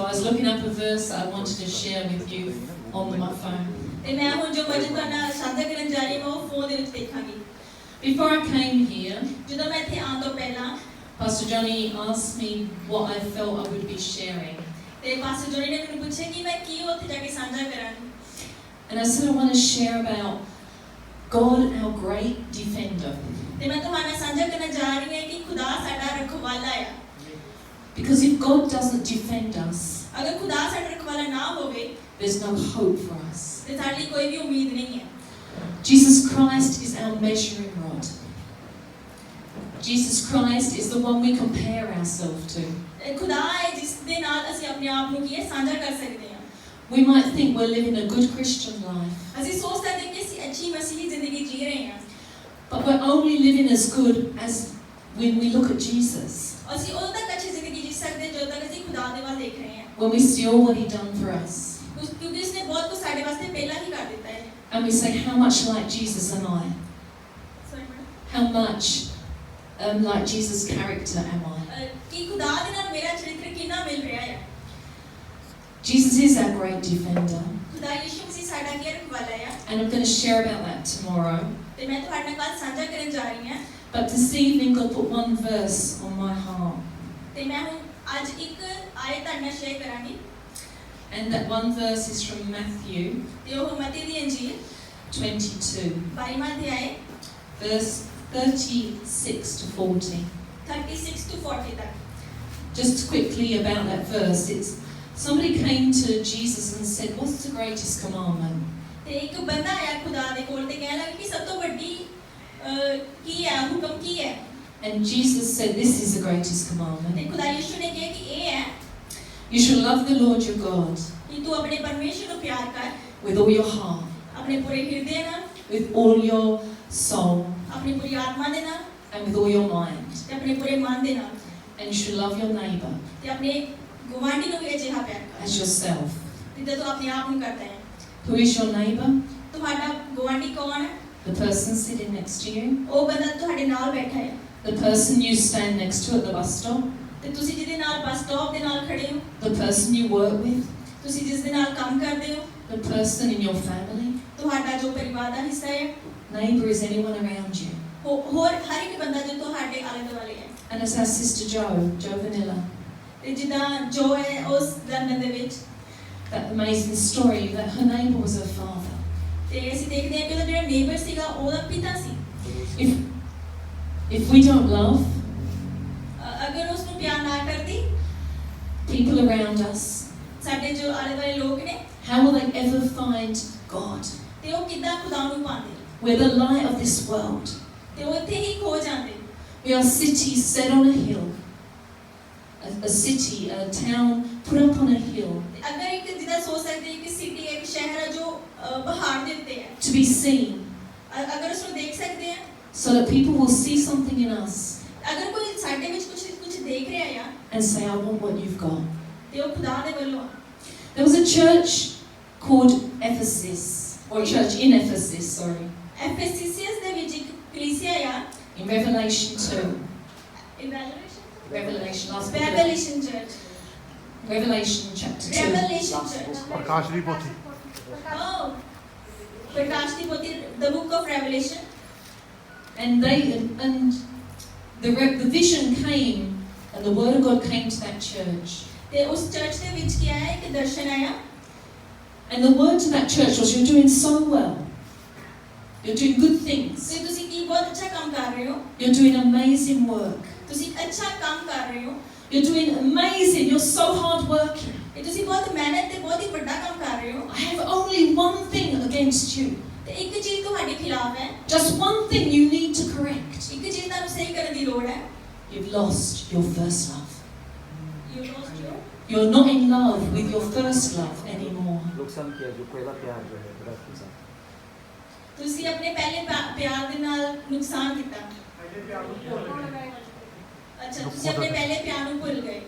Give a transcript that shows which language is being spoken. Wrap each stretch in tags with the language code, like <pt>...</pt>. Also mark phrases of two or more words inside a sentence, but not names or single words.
<en>was looking up a verse I wanted to share with you on my phone.</en> <pa>ਤੇ ਮੈਂ ਹੁਣ ਜੋ ਵਚਨ ਤੁਹਾਡੇ ਨਾਲ ਸਾਂਝਾ ਕਰਨ ਜਾ ਰਹੀ ਹਾਂ ਉਹ ਫੋਨ ਦੇ ਵਿੱਚ ਦੇਖਾਂਗੀ।</pa> <en>Before I came here,</en> <pa>ਜਦੋਂ ਮੈਂ ਇੱਥੇ ਆਉਣ ਤੋਂ ਪਹਿਲਾਂ</pa> <en>Pastor Johnny asked me what I felt I would be sharing.</en> <pa>ਤੇ ਪਾਸਟਰ ਜੋਨੀ ਨੇ ਮੈਨੂੰ ਪੁੱਛਿਆ ਕਿ ਮੈਂ ਕੀ ਉੱਥੇ ਜਾ ਕੇ ਸਾਂਝਾ ਕਰਾਂ।</pa> <en>And I said I want to share about God, our great defender.</en> <pa>ਤੇ ਮੈਂ ਤੁਹਾਡੇ ਨਾਲ ਸਾਂਝਾ ਕਰਨ ਜਾ ਰਹੀ ਹਾਂ ਕਿ ਖੁਦਾ ਸਾਡਾ ਰਖਵਾਲਾ ਹੈ।</pa> <en>Because if God doesn't defend us,</en> <pa>ਅਗਰ ਖੁਦਾ ਸਾਡਾ ਰਖਵਾਲਾ ਨਾ ਹੋਵੇ,</pa> <en>there's no hope for us.</en> <pa>ਤੇ ਸਾਡੀ ਕੋਈ ਵੀ ਉਮੀਦ ਨਹੀਂ ਹੈ।</pa> <en>Jesus Christ is our measuring rod. Jesus Christ is the one we compare ourselves to.</en> <pa>ਖੁਦਾ ਹੈ ਜਿਸ ਦੇ ਨਾਲ ਅਸੀਂ ਆਪਣੇ ਆਪ ਨੂੰ ਕੀ ਹੈ ਸਾਂਝਾ ਕਰ ਸਕਦੇ ਹਾਂ।</pa> <en>We might think we're living a good Christian life,</en> <pa>ਅਸੀਂ ਸੋਚ ਸਕਦੇ ਹਾਂ ਕਿ ਅਸੀਂ ਅੱਛੀ ਮਸੀਹੀ ਜ਼ਿੰਦਗੀ ਜੀ ਰਹੇ ਹਾਂ।</pa> <en>but we're only living as good as when we look at Jesus.</en> <pa>ਅਸੀਂ ਉਦੋਂ ਤੱਕ ਅੱਛੀ ਜ਼ਿੰਦਗੀ ਜੀ ਸਕਦੇ ਹਾਂ ਜਦੋਂ ਤੱਕ ਅਸੀਂ ਖੁਦਾ ਦੇ ਵੱਲ ਦੇਖ ਰਹੇ ਹਾਂ।</pa> <en>When we see all what He done for us,</en> <pa>ਕਿਉਂਕਿ ਉਸਨੇ ਬਹੁਤ ਕੁਝ ਸਾਡੇ ਵਾਸਤੇ ਪਹਿਲਾਂ ਹੀ ਕਰ ਦਿੱਤਾ ਹੈ।</pa> <en>and we say, how much like Jesus am I? How much like Jesus' character am I?</en> <pa>ਕਿ ਖੁਦਾ ਦੇ ਨਾਲ ਮੇਰਾ ਚਰਿੱਤਰ ਕਿੰਨਾ ਮਿਲ ਰਿਹਾ ਹੈ।</pa> <en>Jesus is our great defender,</en> <pa>ਖੁਦਾ ਯਿਸੂ ਮਸੀਹ ਸਾਡਾ ਕੀ ਰਖਵਾਲਾ ਹੈ।</pa> <en>and I'm going to share about that tomorrow.</en> <pa>ਤੇ ਮੈਂ ਤੁਹਾਡੇ ਨਾਲ ਕੱਲ੍ਹ ਸਾਂਝਾ ਕਰਨ ਜਾ ਰਹੀ ਹਾਂ।</pa> <en>But this evening God put one verse on my heart,</en> <pa>ਤੇ ਮੈਂ ਹੁਣ ਅੱਜ ਇੱਕ ਆਇਤ ਤੁਹਾਡੇ ਨਾਲ ਸ਼ੇਅਰ ਕਰਾਂਗੀ।</pa> <en>and that one verse is from Matthew</en> <pa>ਤੇ ਉਹ ਮਤੀ ਦੀ ਅੰਜੀਲ</pa> <en>22,</en> <pa>22ਵਾਂ ਅਧਿਆਇ</pa> <en>verse 36 to 40.</en> <pa>36 to 40 ਤੱਕ।</pa> <en>Just quickly about that verse, it's somebody came to Jesus and said, what's the greatest commandment?</en> <pa>ਤੇ ਇੱਕ ਬੰਦਾ ਆਇਆ ਖੁਦਾ ਦੇ ਕੋਲ ਤੇ ਕਹਿਣ ਲੱਗਾ ਕਿ ਸਭ ਤੋਂ ਵੱਡੀ ਕੀ ਹੈ ਹੁਕਮ ਕੀ ਹੈ।</pa> <en>And Jesus said, this is the greatest</en> <pa>ਤੇ</pa> <en>commandment.</en> <pa>ਖੁਦਾ ਯਿਸੂ ਨੇ ਕਿਹਾ ਕਿ ਇਹ ਹੈ</pa> <en>You shall love the Lord your God</en> <pa>ਕਿ ਤੂੰ ਆਪਣੇ ਪਰਮੇਸ਼ਰ ਨੂੰ ਪਿਆਰ ਕਰ</pa> <en>with all your heart,</en> <pa>ਆਪਣੇ ਪੂਰੇ ਹਿਰਦੇ ਨਾਲ,</pa> <en>with all your soul,</en> <pa>ਆਪਣੀ ਪੂਰੀ ਆਤਮਾ ਦੇ ਨਾਲ</pa> <en>and with all your mind.</en> <pa>ਤੇ ਆਪਣੇ ਪੂਰੇ ਮਨ ਦੇ ਨਾਲ</pa> <en>And you shall love your neighbour</en> <pa>ਤੇ ਆਪਣੇ ਗੁਆਂਢੀ ਨੂੰ ਵੀ ਅਜਿਹਾ ਪਿਆਰ ਕਰ</pa> <en>as yourself.</en> <pa>ਜਿੱਦਾਂ ਤੂੰ ਆਪਣੇ ਆਪ ਨੂੰ ਕਰਦਾ ਹੈ।</pa> <en>Who is your neighbour?</en> <pa>ਤੁਹਾਡਾ ਗੁਆਂਢੀ ਕੌਣ ਹੈ?</pa> <en>The person sitting next to you?</en> <pa>ਉਹ ਬੰਦਾ ਤੁਹਾਡੇ ਨਾਲ ਬੈਠਾ ਹੈ</pa> <en>The person you stand next to at the bus stop?</en> <pa>ਤੇ ਤੁਸੀਂ ਜਿਹਦੇ ਨਾਲ ਬੱਸ ਸਟਾਪ ਦੇ ਨਾਲ ਖੜੇ ਹੋ,</pa> <en>The person you work with?</en> <pa>ਤੁਸੀਂ ਜਿਸ ਦੇ ਨਾਲ ਕੰਮ ਕਰਦੇ ਹੋ,</pa> <en>The person in your family?</en> <pa>ਤੁਹਾਡਾ ਜੋ ਪਰਿਵਾਰ ਦਾ ਹਿੱਸਾ ਹੈ,</pa> <en>Neighbour is anyone around you.</en> <pa>ਹੋਰ ਹਰ ਇੱਕ ਬੰਦਾ ਜੋ ਤੁਹਾਡੇ ਆਲੇ ਦੁਆਲੇ ਹੈ।</pa> <en>And as our sister Jo Vanilla,</en> <pa>ਤੇ ਜਿੱਦਾਂ ਜੋ ਹੈ ਉਸ ਲੰਡਨ ਦੇ ਵਿੱਚ</pa> <en>that amazing story that her neighbour was her father.</en> <pa>ਤੇ ਅਸੀਂ ਦੇਖਦੇ ਹਾਂ ਕਿ ਉਹਦਾ ਜਿਹੜਾ ਨੇਬਰ ਸੀਗਾ ਉਹਦਾ ਪਿਤਾ ਸੀ।</pa> <en>If we don't love</en> <pa>ਅਗਰ ਉਸ ਨੂੰ ਪਿਆਰ ਨਾ ਕਰਦੀ,</pa> <en>people around us,</en> <pa>ਸਾਡੇ ਜੋ ਆਲੇ ਦੁਆਲੇ ਲੋਕ ਨੇ,</pa> <en>how will they ever find God?</en> <pa>ਤੇ ਉਹ ਕਿੱਦਾਂ ਖੁਦਾ ਨੂੰ ਪਾਉਂਦੇ?</pa> <en>We're the light of this world.</en> <pa>ਤੇ ਉਹ ਇੱਥੇ ਹੀ ਖੋ ਜਾਂਦੇ।</pa> <en>We are cities set on a hill. A city, a town put up on a hill</en> <pa>ਅਗਰ ਇੱਕ ਜਿੱਦਾਂ ਸੋਚ ਸਕਦੇ ਕਿ ਸਿਟੀ ਇੱਕ ਸ਼ਹਿਰ ਹੈ ਜੋ ਪਹਾੜ ਦੇ ਉੱਤੇ ਹੈ,</pa> <en>to be seen,</en> <pa>ਅਗਰ ਉਸ ਨੂੰ ਦੇਖ ਸਕਦੇ ਹਾਂ,</pa> <en>so that people will see something in us</en> <pa>ਅਗਰ ਕੋਈ ਸਾਡੇ ਵਿੱਚ ਕੁਝ ਦੇਖ ਰਿਹਾ ਹੈ</pa> <en>and say, I want what you've got.</en> <pa>ਤੇ ਉਹ ਖੁਦਾ ਦੇ ਵੱਲੋਂ।</pa> <en>There was a church called Ephesus, or church in Ephesus, sorry,</en> <pa>ਐਫਐਸਸੀਐਸ ਦੇ ਵਿੱਚ ਇੱਕ ਕਲੀਸਿਆ ਆ</pa> <en>in Revelation 2.</en> <pa>ਰੈਵਲੇਸ਼ਨ</pa> <en>Revelation</en> <pa>ਚਰਚ</pa> <en>chapter 2.</en> <pa>ਰੈਵਲੇਸ਼ਨ ਚਰਚ ਪ੍ਰਕਾਸ਼ ਦੀ ਪੋਥੀ ਪ੍ਰਕਾਸ਼ ਦੀ ਪੋਥੀ</pa> <en>the book of Revelation And the vision came, and the word of God came to that church.</en> <pa>ਤੇ ਉਸ ਚਰਚ ਦੇ ਵਿੱਚ ਕੀ ਆਇਆ ਇੱਕ ਦਰਸ਼ਨ ਆਇਆ</pa> <en>And the word to that church was, you're doing so well. You're doing good things.</en> <pa>ਤੇ ਤੁਸੀਂ ਕੀ ਬਹੁਤ ਅੱਛਾ ਕੰਮ ਕਰ ਰਹੇ ਹੋ,</pa> <en>You're doing amazing work.</en> <pa>ਤੁਸੀਂ ਅੱਛਾ ਕੰਮ ਕਰ ਰਹੇ ਹੋ,</pa> <en>You're doing amazing. You're so hard working.</en> <pa>ਤੇ ਤੁਸੀਂ ਬਹੁਤ ਮਿਹਨਤ ਤੇ ਬਹੁਤ ਹੀ ਵੱਡਾ ਕੰਮ ਕਰ ਰਹੇ ਹੋ।</pa> <en>I have only one thing against you.</en> <pa>ਤੇ ਇੱਕ ਚੀਜ਼ ਤੁਹਾਡੇ ਖਿਲਾਫ ਹੈ,</pa> <en>Just one thing you need to correct.</en> <pa>ਇੱਕ ਚੀਜ਼ ਤੁਹਾਨੂੰ ਸਹੀ ਕਰਨ ਦੀ ਲੋੜ ਹੈ।</pa> <en>You've lost your first love. You lost your You're not in love with your first love anymore.</en> <hi>नुकसान किया जो पहला प्यार जो है रब के साथ</hi> <pa>ਤੁਸੀਂ ਆਪਣੇ ਪਹਿਲੇ ਪਿਆਰ ਦੇ ਨਾਲ ਨੁਕਸਾਨ ਕੀਤਾ। ਅੱਛਾ ਤੁਸੀਂ ਆਪਣੇ ਪਹਿਲੇ ਪਿਆਰ ਨੂੰ ਭੁੱਲ ਗਏ।</pa>